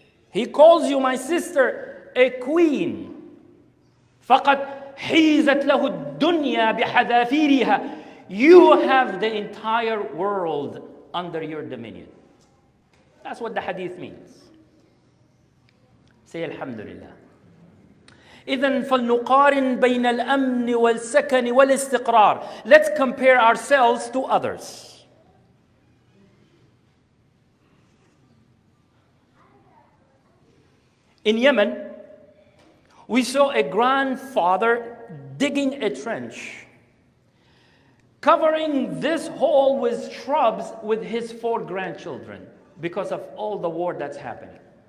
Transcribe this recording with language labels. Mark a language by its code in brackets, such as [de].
[en] He calls you, my sister, a queen. [ar] فَقَدْ حِيزَتْ لَهُ الدُّنْيَا بِحَذَافِيرِهَا. [en] You have the entire world under your dominion. That's what the hadith means. Say Alhamdulillah. [ar] إذن فلنقارن بين الأمن والسكن والاستقرار. [en] Let's compare ourselves to others. In Yemen, we saw a grandfather digging a trench, covering this hole with shrubs with his 4 grandchildren because of all the war that's happening.